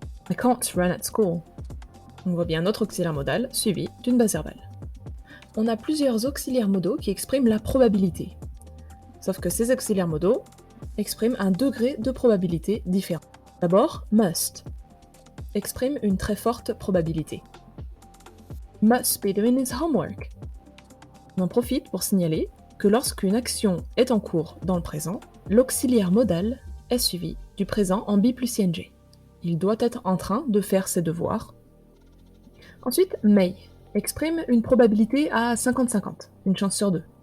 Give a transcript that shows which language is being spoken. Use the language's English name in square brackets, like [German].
[English] I can't run at school. [French] On voit bien notre auxiliaire modal suivi d'une base verbale. On a plusieurs auxiliaires modaux qui expriment la probabilité. Sauf que ces auxiliaires modaux expriment un degré de probabilité différent. D'abord, must exprime une très forte probabilité. [English] Must be doing his homework. [French] On en profite pour signaler que lorsqu'une action est en cours dans le présent, l'auxiliaire modal est suivi du présent en be plus ing. Il doit être en train de faire ses devoirs. Ensuite, may exprime une probabilité à 50-50, une chance sur deux.